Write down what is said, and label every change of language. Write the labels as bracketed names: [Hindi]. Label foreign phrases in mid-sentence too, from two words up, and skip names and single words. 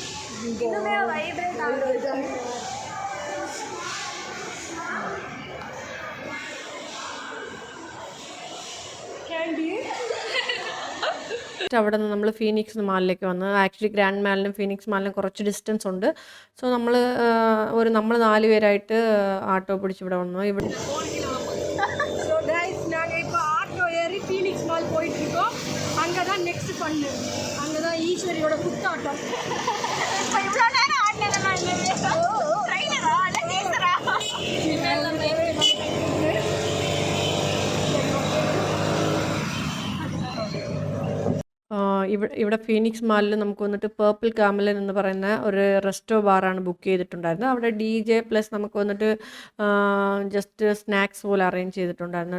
[Malayalam] അവിടെ നിന്ന് നമ്മൾ ഫീനിക്സ് മാളിലേക്ക് വന്ന്. ആക്ച്വലി ഗ്രാൻഡ് മാളിനും ഫീനിക്സ് മാളിനും കുറച്ച് ഡിസ്റ്റൻസ് ഉണ്ട്. സോ നമ്മൾ 4 പേരായിട്ട് ആട്ടോ പിടിച്ച് ഇവിടെ വന്നു. ഇവിടെ [Tamil] நாங்கள் இப்போ ஆட்டோ ஏறி ஃபீனிக்ஸ் மால் போயிட்டுருக்கோம். அங்கே தான் நெக்ஸ்ட் பண்ணு. அங்கே தான் ஈஸ்வரியோட குத்தாட்டம். இப்போ இவ்வளோ நேரம் ஆடினதெல்லாம் இல்லை. ட்ரைனரா இல்லை டீச்சரா? [Malayalam] ഇവിടെ ഫീനിക്സ് മാളിൽ നമുക്ക് വന്നിട്ട് പേർപ്പിൾ കാമലൻ എന്ന് പറയുന്ന ഒരു റെസ്റ്റോ ബാറാണ് ബുക്ക് ചെയ്തിട്ടുണ്ടായിരുന്നത്. അവിടെ DJ പ്ലസ് നമുക്ക് വന്നിട്ട് [English] just snacks [Malayalam] പോലെ അറേഞ്ച് ചെയ്തിട്ടുണ്ടായിരുന്നു.